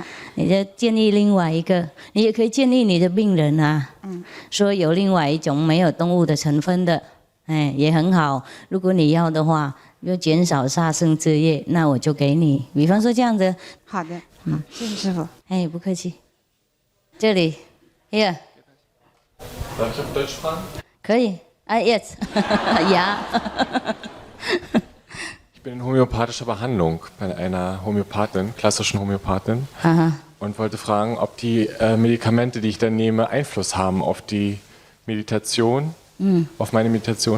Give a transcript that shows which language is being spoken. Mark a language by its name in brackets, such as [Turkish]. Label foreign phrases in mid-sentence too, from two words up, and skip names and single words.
[Chinese] 你就建议另外一个，你也可以建议你的病人啊，说有另外一种没有动物的成分的，也很好。如果你要的话，就减少杀生之业，那我就给你。比方说这样子。好的，谢谢师傅。不客气。这里 ，Hier。 [German] Darf ich auf Deutsch fragen? 可以 ，jetzt. Ja. Ich bin in homöopathischer Behandlung bei einer Homöopathin, klassischen Homöopathin. Aha. Und wollte fragen, ob die Medikamente, die ich dann nehme, Einfluss haben auf die Meditation, auf meine Meditation.